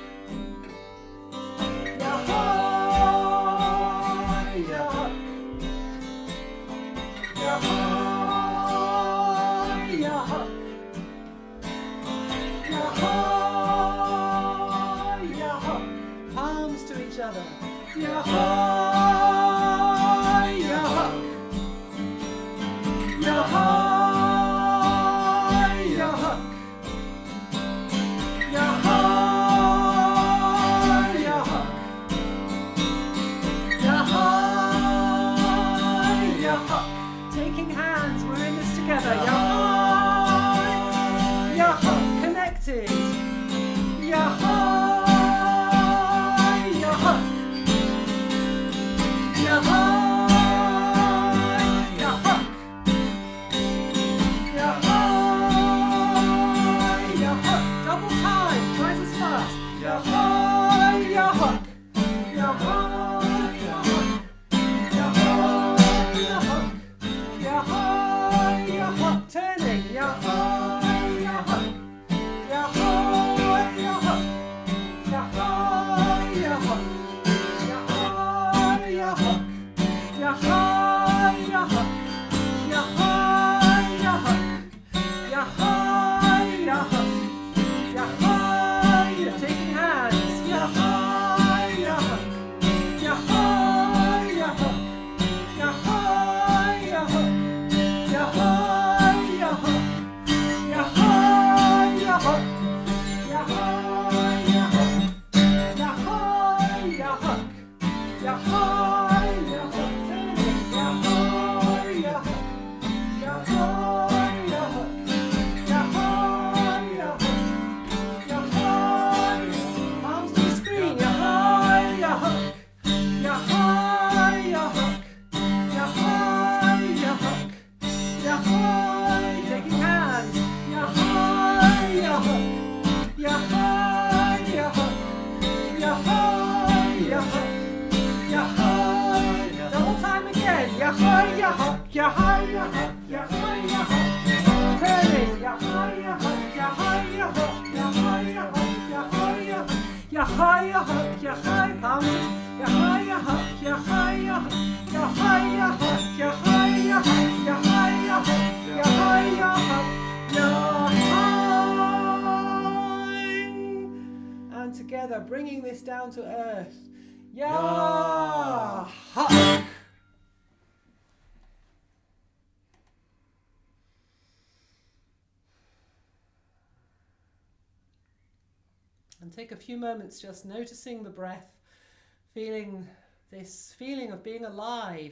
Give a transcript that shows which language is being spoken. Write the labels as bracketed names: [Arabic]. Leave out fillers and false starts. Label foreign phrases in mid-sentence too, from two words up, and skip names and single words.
[English] Ya hi, ya huk. Ya hi, ya huk. Ya hi, ya huk. Palms to each other. Ya hi, ya huk. Ya hi, ya huk. Ya hi, ya huk. Ya hi, ya huk. Taking hands, we're in this together. Ya hi, ya huk. Connected. Ya hi, ya huk. Ya hi, ya huk. Ya hi, ya huk. Double time, twice as fast. Ya hi, ya huk. Ya hi, ya huk. Ya hi, ya huk. Ya hi, ya huk. Turning. Ya hi, ya huk. Ya hi, ya huk. Ya hi, ya huk. Ya hi, ya huk. Ya hi, ya huk. Ya hi, ya huk. Ya hi, ya huk. Ya hi, taking hands. Ya hi, ya huk. Ya hi, ya huk. Ya hi, ya huk. Ya hi, ya huk. Ya hi, ya huk. Ya hi, ya huk. Ya hi, ya huk. Ya hi, ya huk. Turning. Ya hi, ya huk. Ya hi, ya huk. Ya hi, ya huk. Ya hi, palms to the screen. Ya hi, ya huk. Ya hi, ya huk. Ya hi, ya huk. Ya hi, taking hands. Ya hi, ya huk. Ya hi, ya huk. Ya hi, ya huk. Ya hi, double time again. Ya hi, ya huk. Ya hi, ya huk. Ya hi, ya huk. Turning. Ya hi, ya huk. Ya hi, ya huk. Ya hi, ya huk. Ya hi, ya huk. Ya hi, ya huk. Ya hi, palms. Ya hi, ya huk. Ya hi, ya huk. Ya hi, ya huk. Ya hi, ya huk. Ya hi, ya huk. Ya hi, ya huk. Ya hi. And together, bringing this down to earth. Ya huk. And take a few moments just noticing the breath, feeling this feeling of being alive.